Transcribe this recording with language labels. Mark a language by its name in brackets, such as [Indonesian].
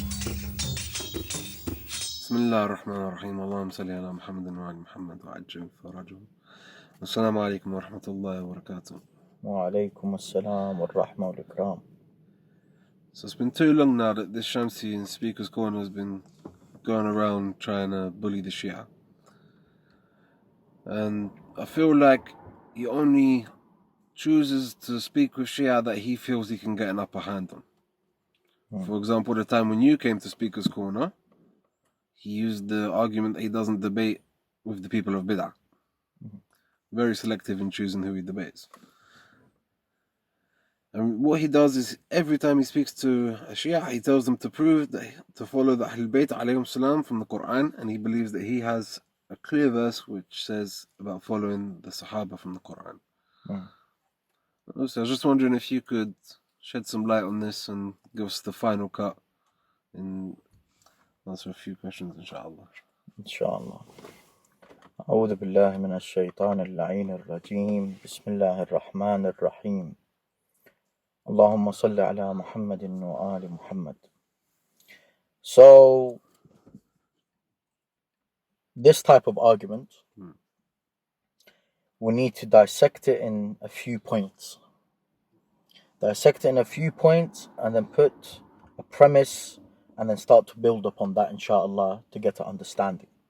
[Arabic] بسم الله الرحمن الرحيم اللهم صل على محمد وعلى محمد وعجل فرجهم. السلام عليكم ورحمة الله وبركاته. وعليكم السلام والرحمة والإكرام. [English] So it's been too long now that this Shamsi in Speaker's Corner has been going around trying to bully the Shia. And I feel like he only chooses to speak with Shia that he feels he can get an upper hand on. For example, the time when you came to Speaker's Corner, he used the argument that he doesn't debate with the people of Bid'ah. Very selective in choosing who he debates. And what he does is every time he speaks to a Shia, he tells them to prove that to follow the Ahlul Bayt alayhim salam from the Quran, and he believes that he has a clear verse which says about following the Sahaba from the Quran. So I was just wondering if you could shed some light on this and give us the final cut and answer a few questions, inshallah. Inshallah. [Arabic] أعوذ بالله من الشيطان اللعين الرجيم. بسم الله الرحمن الرحيم. اللهم صل على محمد وآل محمد. [English] So, this type of argument, we need to dissect it in a few points. And then put a premise and then start to build upon that, inshallah, to get an understanding.